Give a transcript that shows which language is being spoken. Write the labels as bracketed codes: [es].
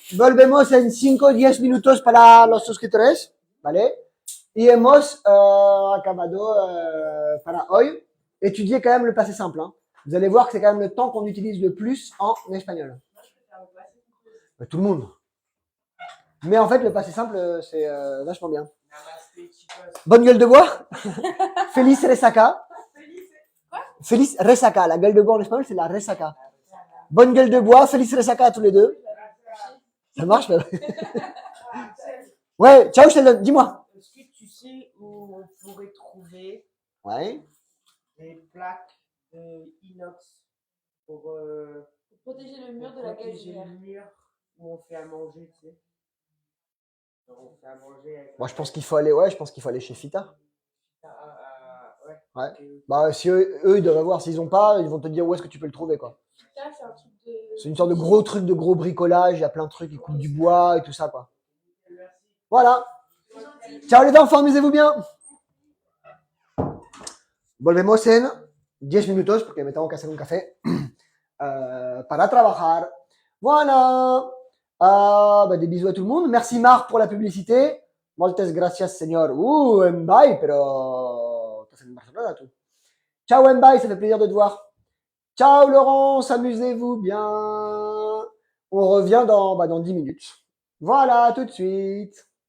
[es] Volvemos en 5-10 minutos para los suscriptores. ¿Vale? Y hemos acabado para hoy. [fr] Étudier quand même le passé simple. Hein. Vous allez voir que c'est quand même le temps qu'on utilise le plus en espagnol. Tout le monde. Mais en fait, le passé simple, c'est vachement bien. [es] Namaste, chicos. [fr] Bonne gueule de bois. [es] Feliz resaca. Feliz resaca. [fr] La gueule de bois en espagnol, c'est la resaca. Bonne gueule de bois. [es] Feliz resaca [fr] à tous les deux. Ça marche, mais... Ouais, ciao, je te le donne. Dis-moi. Est-ce que tu sais où on pourrait trouver Ouais. des plaques inox pour Protéger le mur de la protéger gazinière. le mur où on fait à manger, tu sais. On fait à manger avec Moi, je pense qu'il faut aller, ouais, je pense qu'il faut aller chez Fita. ouais. Ouais. Ok. Bah, si eux, ils doivent avoir, s'ils ont pas, ils vont te dire où est-ce que tu peux le trouver, quoi. Ça, c'est un truc de. C'est une sorte de gros truc, de gros bricolage, il y a plein de trucs, ils coupent du bois et tout ça, quoi. Merci. Voilà. C'est gentil. Ciao les enfants, amusez-vous bien. [es] Volvemos en 10 minutos, porque me tengo que hacer un café, para trabajar. [fr] Voilà. Bah, des bisous à tout le monde. Merci Marc pour la publicité. [es] Moltes gracias, señor. Mbay, pero... Estás en Barcelona, tú. [fr] Ciao Mbay, ça fait plaisir de te voir. Ciao Laurence, amusez-vous bien. On revient dans 10 minutes. Voilà, tout de suite.